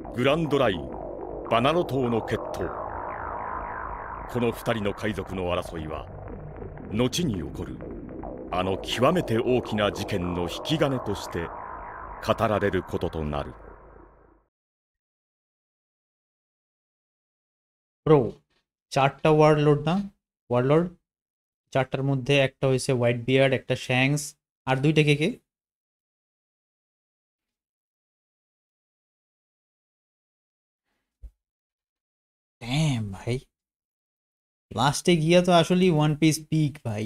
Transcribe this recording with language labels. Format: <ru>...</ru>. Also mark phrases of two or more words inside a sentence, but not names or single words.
<ja>ランドライン、バナロ島の決闘。この二人の海賊の争いは後に起こるあの極めて大きな事件の引き金として語られることとなる。</ja> <bn>ব্রো, 4টা ওয়ারলর্ড না? ওয়ারলর্ড 4টার মধ্যে একটা হয়েছে হোয়াইট বিয়ার্ড, একটা শ্যাংস, আর দুইটা কে কে? ড্যাম ভাই, লাস্টে গিয়া তো আসলেই ওয়ান পিস পিক ভাই।</bn>